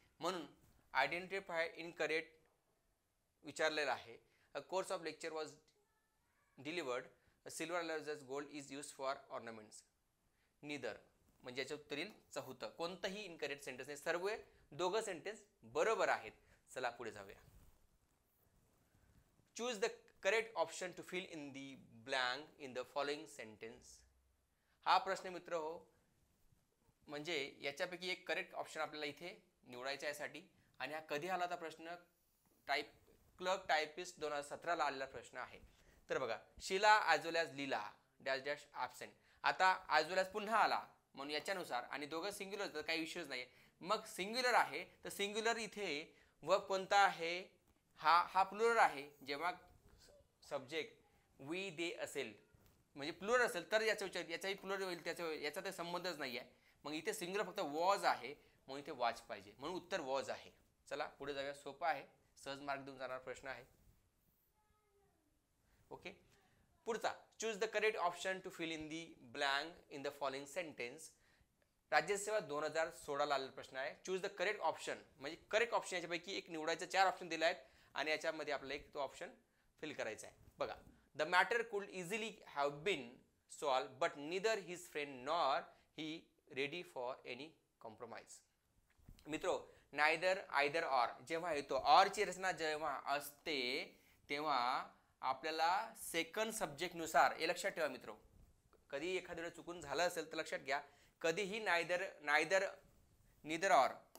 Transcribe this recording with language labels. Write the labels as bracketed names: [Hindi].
[Marathi] म्हणून identify incorrect विचारलेलं आहे. [English] A course of lecture was delivered. Silver as gold is use for ornaments. [Marathi] निदर म्हणजे याच्या उत्तर येईल चौथं. कोणतंही इनकरेक्ट सेंटेन्स नाही, सर्व दोघं सेंटेन्स बरोबर आहेत. चला पुढे जाऊया. [English] Choose the correct option to fill in the blank in the following sentence. [Marathi] हा प्रश्न मित्र हो, म्हणजे याच्यापैकी एक करेक्ट ऑप्शन आपल्याला इथे निवडायचा यासाठी. आणि हा कधी आला होता प्रश्न? क्लर्क टायपिस्ट 2017ला आलेला प्रश्न आहे. तर बघा, [English] Sheela as well as Leela dash dash absent. [Marathi] आता ॲज वेल ॲज पुन्हा आला म्हणून याच्यानुसार आणि दोघं सिंग्युलर तर काही इश्यूज नाही. मग सिंग्युलर आहे तर सिंग्युलर इथे वर्ब कोणता आहे? हा प्लुरल आहे. जेव्हा सब्जेक्ट वी दे असेल म्हणजे प्लुरल असेल तर याचाही प्लुरल होईल, याचा तर संबंधच नाही आहे. मग इथे सिंग्युलर फक्त वॉज आहे म्हणून इथे वॉच पाहिजे, म्हणून उत्तर वॉज आहे. चला पुढे जाऊया. सोपा आहे, सहज मार्क देऊन जाणारा प्रश्न आहे. [English] Okay, पुढचा, choose the correct option to fill in the blank in the following sentence. [Marathi] राज्यसेवा 2016ला आलेला प्रश्न आहे. [English] choose the correct option [Marathi] म्हणजे करेक्ट ऑप्शन याच्यापैकी एक निवडायचं. 4 ऑप्शन दिले आहेत आणि याच्यामध्ये आपल्याला एक तो ऑप्शन फिल करायचा आहे. [English] बघा, the matter could easily have been solved but neither his friend nor he ready for any compromise. [Marathi] मित्रो, नायदर आयदर ऑर जेव्हा येतो, ऑरची रचना जेव्हा असते तेव्हा आपल्याला सेकंड सब्जेक्टनुसार, हे लक्षात ठेवा मित्रो, कधी एखाद्या वेळेस चुकून झालं असेल तर लक्षात घ्या, कधीही निदर ऑर